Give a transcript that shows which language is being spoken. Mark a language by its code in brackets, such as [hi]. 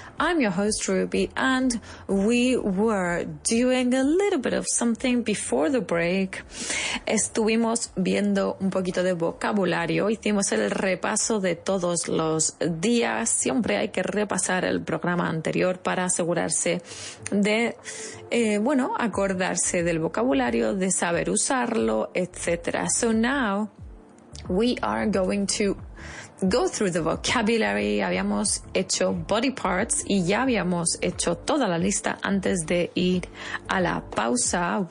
[en] I'm your host, Ruby, and we were doing a little bit of something before the break. [es] Estuvimos viendo un poquito de vocabulario, hicimos el repaso de todos los días. Siempre hay que repasar el programa anterior para asegurarse de, acordarse del vocabulario, de saber usarlo, etc. [en] So now we are going to go through the vocabulary. [es] Habíamos hecho body parts y ya habíamos hecho toda la lista antes de ir a la pausa.